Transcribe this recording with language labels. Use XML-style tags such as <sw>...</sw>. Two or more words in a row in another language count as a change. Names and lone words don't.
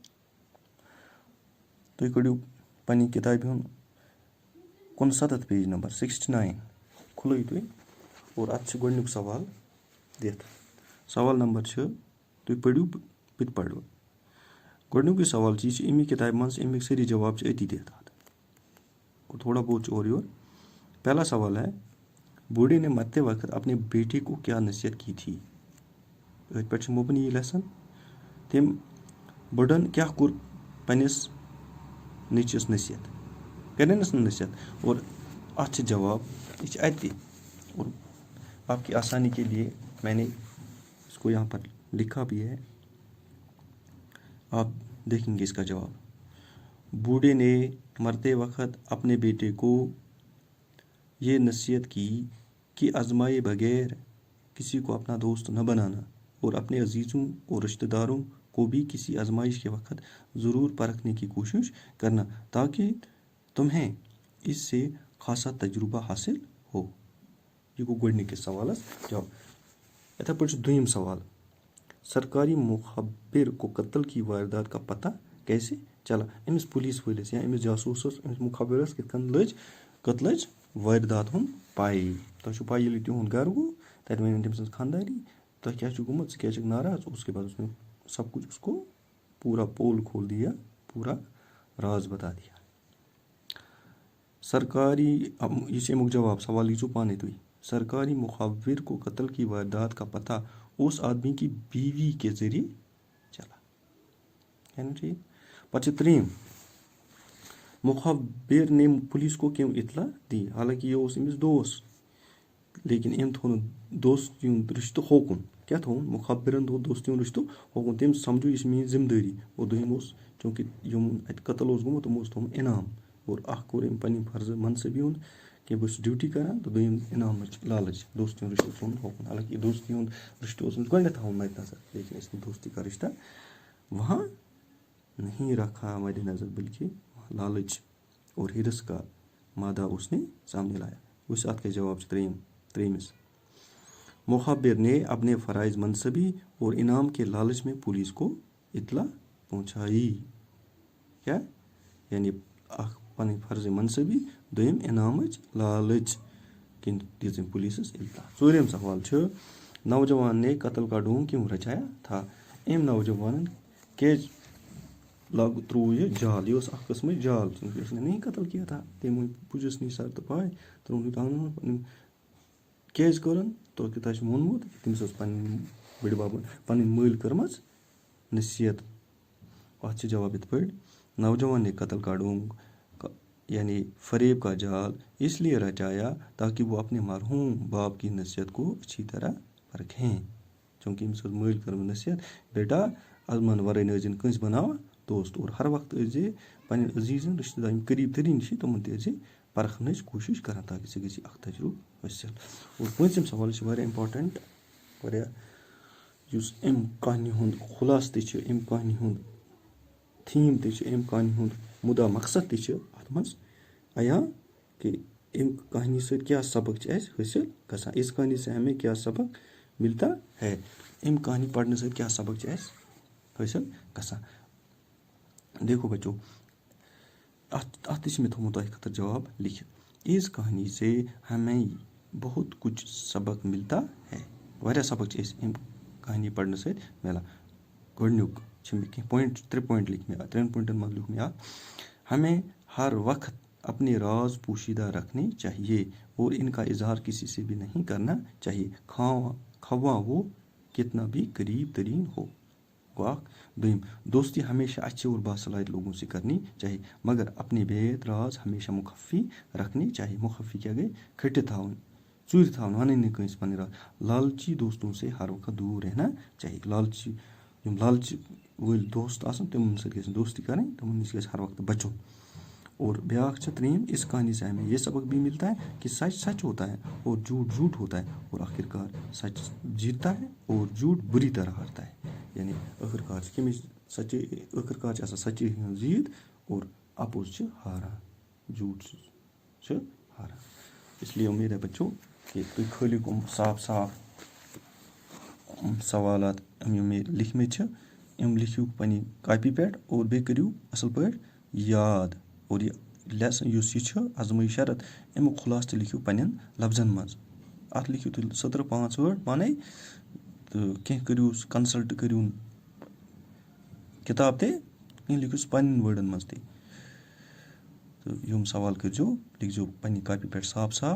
<ks>تُہۍ کٔڑِو پنٛنہِ کِتابہِ ہُنٛد 69 پیج نمبر 69. کھُلٲیِو تُہۍ اور اَتھ چھِ گۄڈنیُک سوال دِتھ. سوال نمبر چھِ، تُہۍ پٔرِو بہٕ تہِ پَرٕ. گۄڈنیُکُے سوال چھِ، یہِ چھِ اَمی کِتابہِ منٛز، اَمِکۍ سٲری جواب چھِ أتی دِتھ اَتھ.</ks> <ur>تھوڑا بہت</ur> <ks>چھُ اورٕ یور.</ks> <ur>پہلا سوال ہے، بوڑھے نے مرتے وقت اپنے بیٹے کو کیا نصیحت کی تھی؟</ur> <ks>أتھۍ پٮ۪ٹھ چھِ مبنی یہِ لیسن. تٔمۍ بٕڑن کیٛاہ کوٚر پنٛنِس نیٚچوِس نصیحت؟ کَرٮ۪نَس نہٕ نصیحت؟ اور اَتھ چھِ جواب، یہِ چھِ اَتہِ.</ks> <ur>اور آپ کی آسانی کے لیے میں نے اس کو یہاں پر لکھا بھی ہے. آپ دیکھیں گے اس کا جواب. بوڑھے نے مرتے وقت اپنے بیٹے کو یہ نصیحت کی کہ آزمائے بغیر کسی کو اپنا دوست نہ بنانا اور اپنے عزیزوں اور رشتہ داروں کو بھی کسی آزمائش کے وقت ضرور پرکھنے کی کوشش کرنا تاکہ تمہیں اس سے خاصا تجربہ حاصل ہو.</ur> <ks>یہ گوٚو گۄڈنِکِس سوالس جواب. یِتھَے پٲٹھۍ چھُ دوٚیِم سوال.</ks> <ur>سرکاری مخبر کو قتل کی واردات کا پتہ کیسے چلا؟</ur> <ks>أمِس پُلیٖس وٲلِس یا أمِس جاسوٗسَس، أمِس مُخبرَس کِتھ کٔنۍ لٔج قتلٕچ واردات ہُنٛد پَے؟ تۄہہِ چھُو پَے ییٚلہِ تِہُنٛد گرٕ گوٚو، تَتہِ وَنن تٔمۍ سٕنٛز خانٛداری تۄہہِ کیٛاہ چھُ گوٚمُت، ژٕ کیٛازِ چھُکھ ناراض.</ks> <ur>اس کے بعد اس نے سب کچھ اس کو پورا پول کھول دیا، پورا راز بتا دیا.</ur> <ks>سرکاری، یہ چھِ امیُک جواب. سوال لیٖزیو پانَے تُہۍ.</ks> <ur>سرکاری مخبر کو قتل کی واردات کا پتہ اس آدمی کی بیوی کے ذریعے چلا. ہے نا ٹھیک؟</ur> <ks>پتہٕ چھِ ترٛیٚیِم.</ks> <ur>مخبر نے پُلیٖس کو کیوں اطلاع دی؟</ur> <ks>حالانکہِ یہِ اوس أمِس دوس، لیکن أمۍ تھوٚو نہٕ دوستی ہُنٛد رِشتہٕ ہوکُن. کیٛاہ تھوٚوُن؟ مخبرن تھوٚو دوستی ہُنٛد رِشتہٕ ہوکُن. تٔمۍ سمجھو یہِ چھِ میٛٲنۍ ذِمہٕ دٲری. اور دوٚیِم اوس، چوٗنٛکہِ یِم اَتہِ قتل اوس گوٚمُت، تِمو اوس تھوٚومُت انعام. اور اکھ کوٚر أمۍ پنٕنۍ فرضہٕ منصبی ہُنٛد کہِ بہٕ چھُس ڈیوٹی کران، تہٕ دوٚیِم انعامٕچ لالٕچ. دوستی ہُنٛد رِشتہٕ تھوٚومُت ہوکُن. حالانکہِ دوستی ہُنٛد رِشتہٕ اوس أمِس گۄڈنٮ۪تھ تھاوُن مدِ نظر،</ks> <ur>لیکن اس نے دوستی کا رشتہ وہاں نہیں رکھا مدِ نظر، بلکہ لالچ اور ہرس کا مادہ اس نے سامنے لایا.</ur> <ks>وٕچھ اَتھ کیٛاہ جواب چھُ ترٛیٚیِمِس.</ks> <ur>مخبر نے اپنے فرائض منصبی اور انعام کے لالچ میں پولیس کو اطلاع پہنچائی.</ur> <ks>کیٛاہ؟ یعنی اکھ پنٕنۍ فرضِ منصبی، دوٚیِم انعامٕچ لالٕچ کِنۍ دِژ أمۍ پُلیٖسَس اطلاع. ژوٗرِم سوال چھُ،</ks> <ur>نوجوان نے قتل کا ڈھونگ کیوں رچایا تھا؟</ur> <ks>أمۍ نوجوانن کیٛازِ ترٛوو یہِ جال؟ یہِ اوس اکھ قٕسمٕچ جال.</ks> <ur>اس نے نہیں قتل کیا تھا.</ur> <ks>تٔمۍ پُجِس نِش سر تہٕ پاے، ترٛووُن یہِ آنٛگنَس منٛز. کیٛازِ کوٚرُن؟ تۄہہِ چھُ ووٚنمُت تٔمِس ٲس پنٕنۍ بٔڈِ ببَن پنٕنۍ مٲلۍ کٔرمٕژ نصیحت. اَتھ چھِ جواب یِتھ پٲٹھۍ.</ks> <ur>نوجوان نے قتل کا ڈھونگ یعنی فریب کا جال اس لیے رچایا تاکہ وہ اپنے مرحوم باپ کی نصیحت کو اچھی طرح پرکھیں.</ur> <ks>چوٗنٛکہِ أمِس ٲس مٲلۍ کٔرمٕژ نصیحت، بیٹا اَزمَن وَرٲے نہٕ ٲسۍزِ کٲنٛسہِ بَناوان دوست. اور ہر وقتہٕ ٲسۍزِ پنٛنٮ۪ن عزیٖزَن رِشتہٕ دارَن یِم قریٖب تٔریٖن چھِ تِمَن تہِ ٲسۍزِ پرکھنٕچ کوٗشِش کران تاکہِ ژےٚ گژھی اکھ تجرُبہٕ حٲصِل. اور پوٗنٛژِم سوال یہِ چھِ واریاہ اِمپاٹنٛٹ، واریاہ یُس اَمہِ کہانی ہُنٛد خُلاصہٕ تہِ چھِ، اَمہِ کہانی ہُنٛد تھیٖم تہِ چھِ، اَمہِ کہانی ہُنٛد مُدا مقصد تہِ چھِ اَتھ منٛز عیان کہ اَمہِ کہانی سۭتۍ کیٛاہ سبق چھِ اَسہِ حٲصِل گژھان.</ks> <ur>اس کہانی سے ہمیں کیا سبق ملتا ہے؟</ur> <ks>اَمہِ کہانی پَرنہٕ سۭتۍ کیٛاہ سبق چھِ اَسہِ حٲصِل گژھان.</ks> <ur>دیکھو بچو</ur> <ks>اَتھ تہِ چھِ مےٚ تھوٚمُت تۄہہِ خٲطرٕ جواب لیکھِتھ.</ks> <ur>اس کہانی سے ہمیں بہت کچھ سبق ملتا ہے.</ur> <ks>واریاہ سبق چھِ أسۍ اَمہِ کہانی پَرنہٕ سۭتۍ مِلان. گۄڈٕنیُک چھِ مےٚ کینٛہہ پویِنٛٹ 3 پویِنٛٹ لیکھۍ مےٚ 3 پویِنٛٹَن منٛز لیوٗکھ مےٚ اَکھ.</ks> <ur>ہمیں ہر وقت اپنے راز پوشیدہ رکھنے چاہیے اور ان کا اظہار کسی سے بھی نہیں کرنا چاہیے خواہ وہ کتنا بھی قریب ترین ہو.</ur> <ks>گوٚو اکھ.</ks> <ur>دوٚیِم دوستی ہمیشہ اچھے اور باصلاحیت لوگوں سے کرنی چاہیے مگر اپنے بیت راز ہمیشہ مخفی رکھنے چاہیے.</ur> <ks>مخفی کیٛاہ گٔے؟ کھٔٹِتھ تھاوٕنۍ ژوٗرِ تھاوٕنۍ وَنٕنۍ نہٕ کٲنٛسہِ پَنٕنۍ راز.</ks> <ur>لالچی دوستوں سے ہر وقت دور رہنا چاہیے.</ur> <ks>یِم لالچہِ وٲلۍ دوست آسان تِمن سۭتۍ گژھِ نہٕ دوستی کَرٕنۍ تِمن نِش گژھِ ہر وقت بچُن.</ks> <ur>اور</ur> <ks>بیٛاکھ چھِ</ks> <ur>3 اس کہانی سے ہمیں یہ سبق بھی ملتا ہے کہ سچ سچ ہوتا ہے اور جھوٹ جھوٹ ہوتا ہے اور آخر کار سچ جیتتا ہے اور جھوٹ بری طرح ہارتا ہے.</ur> <ks>یعنی ٲخٕر کار چھِ کٔمِچ ٲخٕر کار چھِ آسان سچٲیی ہٕنٛز جیٖت اور اَپُز چھِ ہاران جھوٹ چھِ ہاران.</ks> <ur>اس لیے اُمید ہے بچو کہ</ur> <ks>تُہۍ کھٲلِو یِم صاف صاف سوالات یِم مےٚ لیکھمٕتۍ چھِ یِم لیکھِو پنٛنہِ کاپی پٮ۪ٹھ اور بیٚیہِ کٔرِو اَصٕل پٲٹھۍ یاد. اور یہِ لیسن یُس یہِ چھُ ازمٲیی شرط اَمیُک خُلاصہٕ تہِ لیکھِو پنٛنٮ۪ن لفظن منٛز. اَتھ لیکھِو تُہۍ 17-5 وٲڈ پانَے تہٕ کینٛہہ کٔرِو کنسلٹ کٔرِو کِتاب تہِ کینٛہہ لیکھِو سُہ پنٛنٮ۪ن وٲڈن منٛز تہِ تہٕ یِم سوال کٔرۍزیو لیکھزیو پنٛنہِ کاپی پٮ۪ٹھ صاف صاف.</ks>